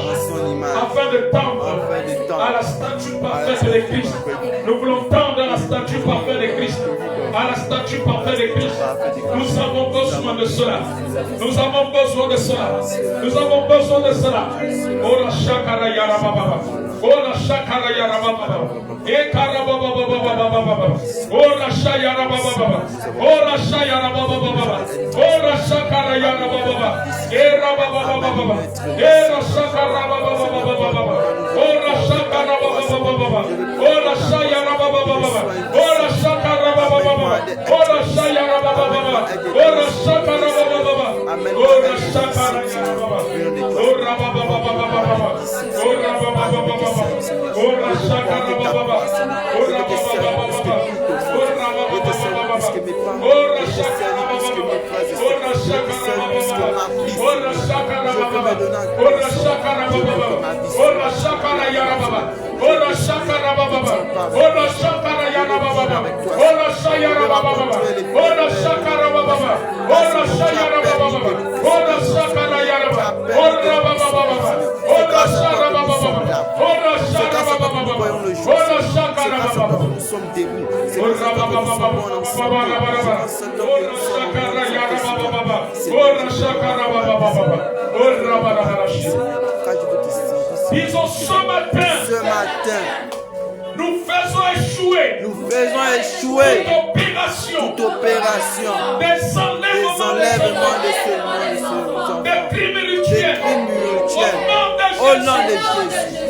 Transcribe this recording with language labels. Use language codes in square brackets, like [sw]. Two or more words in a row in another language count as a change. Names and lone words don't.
[fr] À son image. Afin de tendre. Afin de tendre. À la statue parfaite de Christ. Nous voulons tendre à la statue parfaite de Christ. À la statue parfaite de Christ. Nous avons besoin de cela. Nous avons besoin de cela. Nous avons besoin de cela. Oh la shakara yara baba. Oh la shakara yara baba. E karababa baba. Oh la shayara baba. Oh la shayara baba. Oh la shakara yara baba. E rababa baba. E la shakara baba. Oh la shakara baba. Oh la shayara baba. Oh la shakara baba. Oh la shayara baba. Oh la shakara baba. Oh la shakara yara baba. Oh rababa baba. Oh rababa baba. Oh la shakara baba. Oh rababa baba. Oh rababa baba. Oh la shakara baba. Oh la shakara baba. Oh la shakara baba. Oh la shakara baba. Oh la shakara yara baba. Oh la shakara baba. Oh la shakara yara baba. Oh la shayara baba. Oh la shakara baba. Oh la shayara baba. Oh la shakara yara baba. Oh la baba. Oh la shara baba. Oh la shara baba. Oh la shakara baba. Nous sommes debout. C'est Oh comme ça la que nous sommes baba. ensemble. Oh la shakara yara baba. Oh la shakara baba. Oh la baba. Disons ce matin. Ce matin, Nous faisons échouer nous faisons échouer toute opération des enlèvements de ce monde, des crimes des rituels. crimes rituels. Au nom de Jésus,